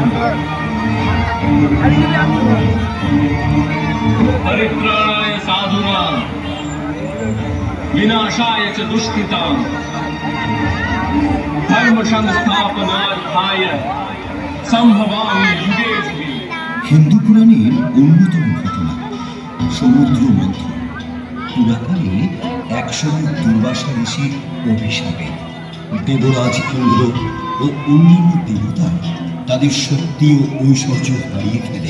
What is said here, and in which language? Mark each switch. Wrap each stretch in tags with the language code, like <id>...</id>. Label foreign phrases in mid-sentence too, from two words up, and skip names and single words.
<sa>परित्राणाय साधूनां विनाशाय च दुष्कृतां धर्म संस्थापनार्थाय संभवामि युगे युगे।</sa> <bn>হিন্দু পুরাণের অন্যতম ঘটনা সমুদ্র মন্থন। পুরাকালে একসময় দুর্বাসা ঋষির অভিশাপে দেবরাজ ইন্দ্র ও অন্যান্য দেবতা তাদের শক্তি ও ঐশ্বর্য হারিয়ে ফেলে।</bn>